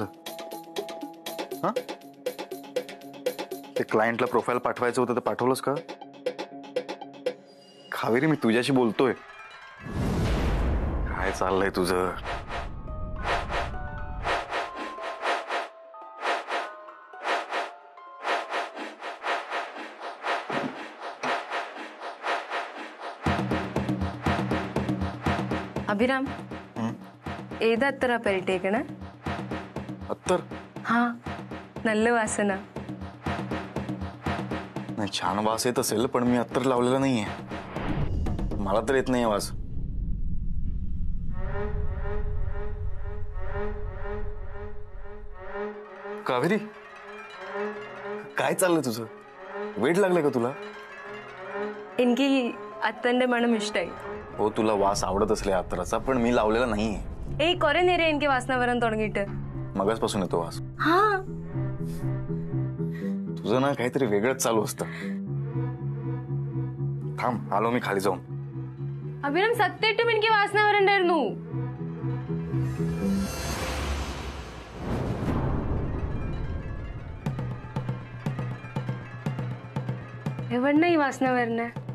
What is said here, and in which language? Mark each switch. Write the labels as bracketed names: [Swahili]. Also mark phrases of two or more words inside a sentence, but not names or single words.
[Marathi] हा, ते क्लायंटला प्रोफाईल पाठवायचं होतं, तर पाठवलंस का? कावेरी, मी तुझ्याशी बोलतोय. काय चाललंय तुझं? [Malayalam] ಅಭಿರಾಮ್, ഏതത്ര പെരട്ടേക്കണേ? [Marathi] अत्तर? [Malayalam] ഹാ, നല്ല വാസന. [Marathi] नाही, छान वास येत असेल, पण मी अत्तर लावलेला नाहीये. मला तर येत नाहीये वास. कावेरी, काय चाललंय तुझं? वेट लागलंय का तुला? [Malayalam] എനിക്ക് അത്തന്റെ മണം ഇഷ്ടായി. [Marathi] हो, तुला वास आवडत असले अत्तराचा, पण मी लावलेला नाहीये. [Malayalam] കുറെ നേരം എനിക്ക് വാസന വരാൻ തുടങ്ങിയിട്ട്. [Marathi] मगाचपासून येतो वास. हा, तुझं ना काहीतरी वेगळंच चालू असतं. थांब, आलो मी खाली जाऊन. [Malayalam] അഭിരാം, സത്യമായിട്ടും എനിക്ക് വാസന വരണ്ടായിരുന്നു. എവിടുന്ന ഈ വാസന വരണേ?